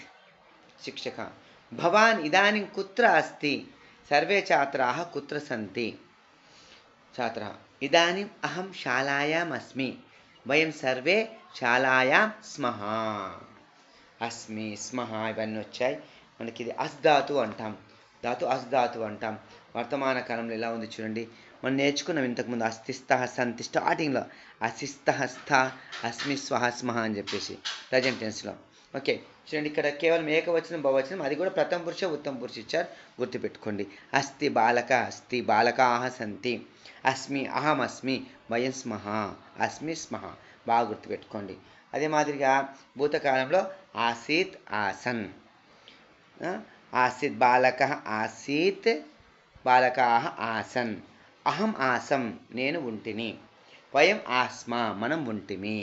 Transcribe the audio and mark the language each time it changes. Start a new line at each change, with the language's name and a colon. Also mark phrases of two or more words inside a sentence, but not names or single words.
Sanskrit: शिक्षकः भवान् इदानीं कुत्र अस्ति? सर्वे छात्राः कुत्र सन्ति? छात्रः इदानीम् अहं शालायाम् अस्मि. वयं सर्वे शालायां स्मः. अस्मि, स्मः
Telugu: ఇవన్నీ వచ్చాయి. మనకి ఇది అస్ ధాతు అంటాం. ధాతు అస్ ధాతు అంటాం. వర్తమాన కాలంలో ఎలా ఉంది చూడండి. మనం నేర్చుకున్నాం ఇంతకుముందు
Sanskrit: అస్థిస్థ సంతి
Telugu: స్టార్టింగ్లో
Sanskrit: అసిస్థ స్థ అస్మి స్వహ స్మహ
Telugu: అని చెప్పేసి
English: present tenseలో.
Telugu: ఓకే, చూడండి ఇక్కడ కేవలం ఏకవచనం బహువచనం, అది కూడా ప్రథమ పురుష ఉత్తమ పురుష ఇచ్చారు, గుర్తుపెట్టుకోండి.
Sanskrit: అస్తి బాలక అస్తి బాలకాః సంతి, అస్మి అహం అస్మి వయం స్మః అస్మి స్మః,
Telugu: బాగా గుర్తుపెట్టుకోండి. అదే మాదిరిగా భూతకాలంలో
Sanskrit: ఆసీత్ ఆసన్, ఆసీత్ బాలక ఆసీత్ బాలకాః ఆసన్, అహం ఆసం
Telugu: నేను ఉంటిని,
Sanskrit: వయం ఆస్మ
Telugu: మనం ఉంటిమి.